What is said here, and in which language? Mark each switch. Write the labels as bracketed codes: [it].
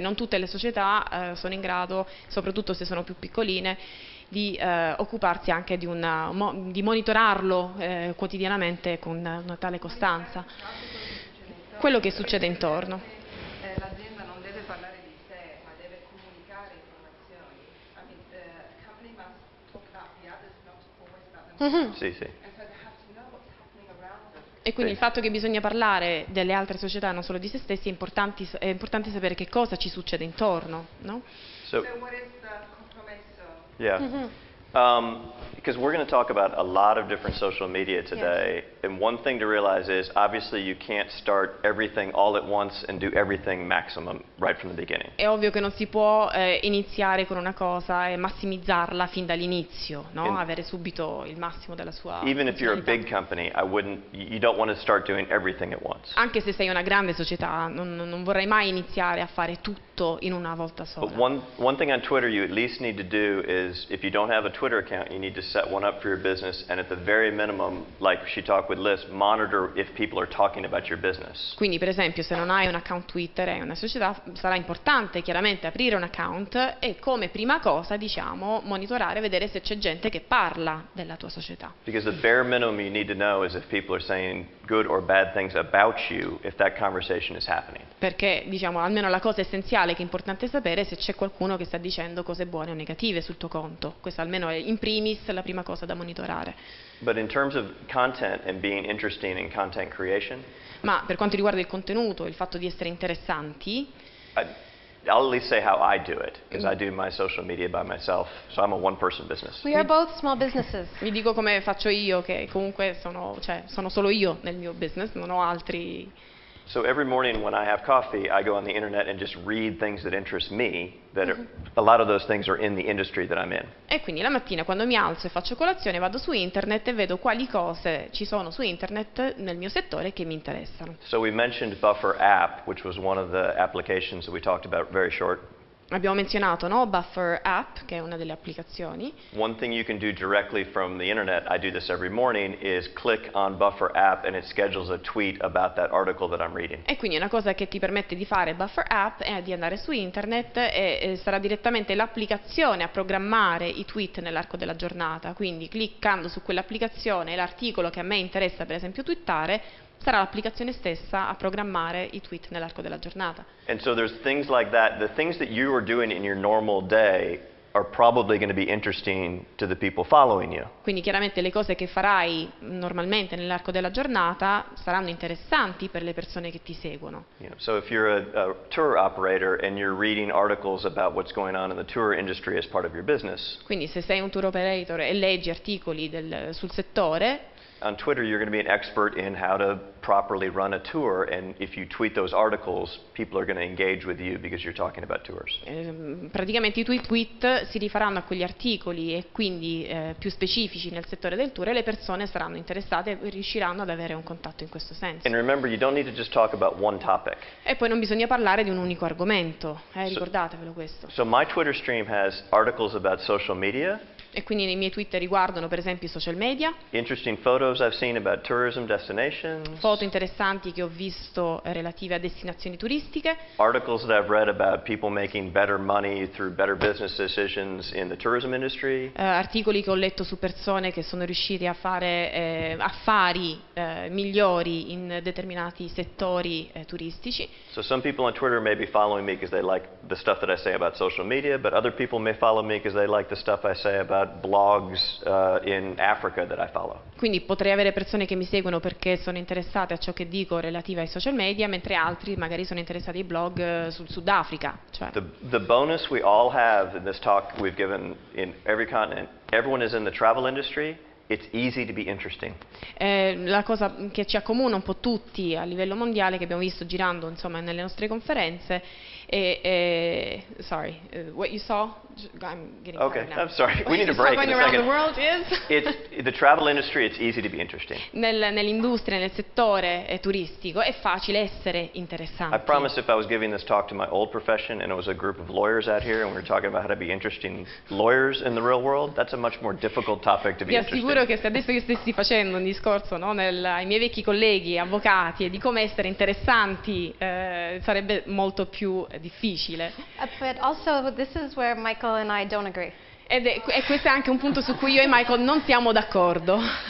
[it] Non tutte le società sono in grado, soprattutto se sono più piccoline, di occuparsi anche di monitorarlo quotidianamente con una tale costanza. Quello che succede intorno. L'azienda non deve parlare di sé, ma deve comunicare informazioni. [en] I mean, the company must talk about the others, not always about themselves. [it] Sì, sì. [en] And so they have to know what's happening around them. [it] E quindi il fatto che bisogna parlare delle altre società, non solo di se stessi, è importante sapere che cosa ci succede intorno, no? [en] So what is the compromesso? Yeah. Because we're going to talk about a lot of different social media today, and one thing to realize is obviously you can't start everything all at once and do everything maximum right from the beginning. [it] È ovvio che non si può iniziare con una cosa e massimizzarla fin dall'inizio, no? Avere subito il massimo della sua [en] Even if you're a [it] funzionalità. [en] big company, you don't want to start doing everything at once. [it] Anche se sei una grande società, non vorrei mai iniziare a fare tutto in una volta sola. [en] But one thing on Twitter you at least need to do is, if you don't have a Twitter account, you need to set one up for your business, and at the very minimum, like she talked with Liz, monitor if people are talking about your business. [it] Quindi, per esempio, se non hai un account Twitter e hai una società, sarà importante chiaramente aprire un account e come prima cosa, diciamo, monitorare, vedere se c'è gente che parla della tua società. [en] Because the bare minimum you need to know is if people are saying good or bad things about you, if that conversation is happening. [it] Perché, diciamo, almeno la cosa essenziale che è importante sapere è se c'è qualcuno che sta dicendo cose buone o negative sul tuo conto. Questa almeno è in primis la prima cosa da monitorare. [en] But in terms of content and being interesting in content creation, [it] Ma per quanto riguarda il contenuto, il fatto di essere interessanti, [en] I'll at least say how I do it, because I do my social media by myself, so I'm a one-person business. We are both small businesses. [it] vi dico come faccio io, che comunque sono solo io nel mio business, non ho altri. [en] So every morning when I have coffee, I go on the internet and just read things that interest me, that a lot of those things are in the industry that I'm in. [it] E quindi la mattina quando mi alzo e faccio colazione vado su internet e vedo quali cose ci sono su internet nel mio settore che mi interessano. [en] So we mentioned Buffer app, which was one of the applications that we talked about very short. [it] Abbiamo menzionato, no, Buffer app, che è una delle applicazioni. [en] One thing you can do directly from the internet, I do this every morning, is click on Buffer app and it schedules a tweet about that article that I'm reading. [it] E quindi una cosa che ti permette di fare Buffer app è di andare su internet e sarà direttamente l'applicazione a programmare i tweet nell'arco della giornata. Quindi cliccando su quell'applicazione e l'articolo che a me interessa, per esempio, twittare, sarà l'applicazione stessa a programmare i tweet nell'arco della giornata. [en] And so there's things like that. The things that you are doing in your normal day are probably going to be interesting to the people following you. [it] Quindi chiaramente le cose che farai normalmente nell'arco della giornata saranno interessanti per le persone che ti seguono. [en] You know, so if you're a tour operator and you're reading articles about what's going on in the tour industry as part of your business, [it] Quindi se sei un tour operator e leggi articoli sul settore, [en] on Twitter you're going to be an expert in how to properly run a tour, and if you tweet those articles, people are going to engage with you because you're talking about tours. [it] praticamente i tuoi tweet si rifaranno a quegli articoli e quindi più specifici nel settore del tour e le persone saranno interessate e riusciranno ad avere un contatto in questo senso. [en] And remember, you don't need to just talk about one topic. [it] E poi non bisogna parlare di un unico argomento, ricordatevelo questo. [en] So my Twitter stream has articles about social media, [it] E quindi nei miei tweet riguardano per esempio i social media, [en] interesting photos I've seen about tourism destinations, [it] foto interessanti che ho visto relative a destinazioni turistiche, [en] articles that I've read about people making better money through better business decisions in the tourism industry, [it] articoli che ho letto su persone che sono riusciti a fare affari migliori in determinati settori turistici. [en] So some people on Twitter may be following me because they like the stuff that I say about social media, but other people may follow me because they like the stuff I say about blogs in Africa that I follow. [it] Quindi potrei avere persone che mi seguono perché sono interessate a ciò che dico relativa ai social media, mentre altri magari sono interessati ai blog sul Sudafrica. Cioè. [en] The bonus we all have in this talk we've given in every continent, everyone is in the travel industry. It's easy to be interesting. [it] La cosa che ci accomuna un po' tutti a livello mondiale, che abbiamo visto girando insomma nelle nostre conferenze, [en] sorry, what you saw? I'm getting Okay, tired now. I'm sorry. We need a break in a Around the second. world is? It's the travel industry. It's easy to be interesting. [it] Nell'industria, nel settore turistico è facile essere interessanti. [en] I promise if I was giving this talk to my old profession and it was a group of lawyers out here and we were talking about how to be interesting lawyers in the real world, that's a much more difficult topic to be [it] Vi [en] interested [it] assicuro che se adesso io stessi facendo un discorso, no, ai miei vecchi colleghi avvocati e di come essere interessanti, sarebbe molto più difficile. [en] But also, this is where Michael and I don't agree. [it] E questo è anche un punto su cui io e Michael non siamo d'accordo.